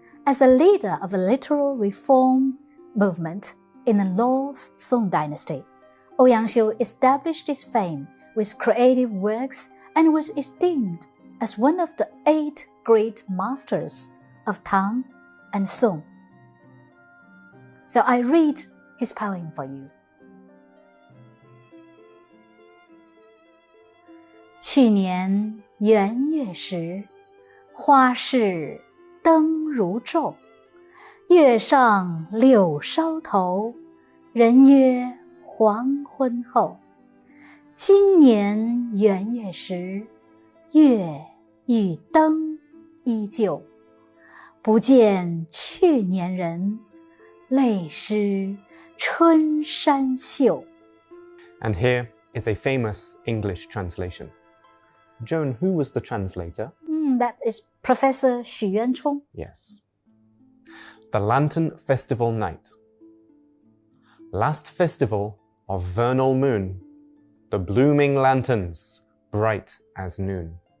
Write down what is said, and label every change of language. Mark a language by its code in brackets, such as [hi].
[en] As a leader of a literal reform movement in the Lost Song dynasty, Ouyang established his fame with creative works and was esteemed as one of the 8 great masters of Tang and Song. So I read his poem for you. [zh] 去年元月时，花市灯如昼，月上柳梢头，人约黄昏后。今年元月时，月与灯依旧，不见去年人，泪湿春衫袖。 [en] And here is a famous English translation. Joan, who was the translator? That is Professor Xu Yuanchong. Yes. The Lantern Festival Night. Last festival of vernal moon, the blooming lanterns bright as noon.